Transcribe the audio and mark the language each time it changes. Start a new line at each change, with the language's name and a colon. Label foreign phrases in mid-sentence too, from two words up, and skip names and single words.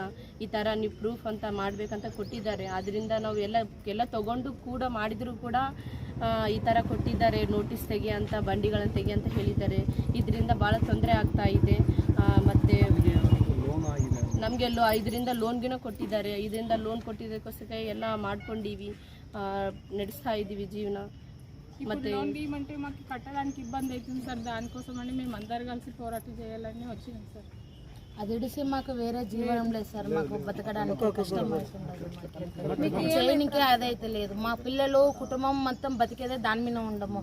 Kannada: ಈ ಥರ ನೀವು ಪ್ರೂಫ್ ಅಂತ ಮಾಡಬೇಕಂತ ಕೊಟ್ಟಿದ್ದಾರೆ. ಆದ್ದರಿಂದ ನಾವು ಎಲ್ಲ ತೊಗೊಂಡು ಕೂಡ ಮಾಡಿದರೂ ಕೂಡ ಈ ಥರ ಕೊಟ್ಟಿದ್ದಾರೆ, ನೋಟಿಸ್ ತೆಗಿ ಅಂತ, ಬಂಡಿಗಳನ್ನು ತೆಗಿ ಅಂತ ಹೇಳಿದ್ದಾರೆ. ಇದರಿಂದ ಭಾಳ ತೊಂದರೆ ಆಗ್ತಾ ಇದೆ. ಮತ್ತು ನಮಗೆಲ್ಲೋ 5ರಿಂದ ಲೋನ್ಗಿನ కొట్టిದ್ದಾರೆ. 5ರಿಂದ లోన్ కొట్టిದ್ದಕ್ಕೋಸ್ಕರ ಎಲ್ಲ ಮಾಡ್ಕೊಂಡಿವಿ, ನಡೆಸ್ತಾ ಇದೀವಿ ಜೀವನ.
Telugu: ఇప్పుడు లోన్ తీయమంటే మాకు కట్టడానికి ఇబ్బంది అవుతుంది సార్. దానికోసమని మేము అందరు కలిసి పోరాటం చేయాలని వచ్చినాం సార్. అది ఇడిసి మాకు వేరే జీవనం లేదు సార్, మాకు బతకడానికి కష్టం అవుతుంది, చేయనికే అదైతే లేదు. మా పిల్లలు కుటుంబం మొత్తం బతికేదే దాని మీద ఉండము.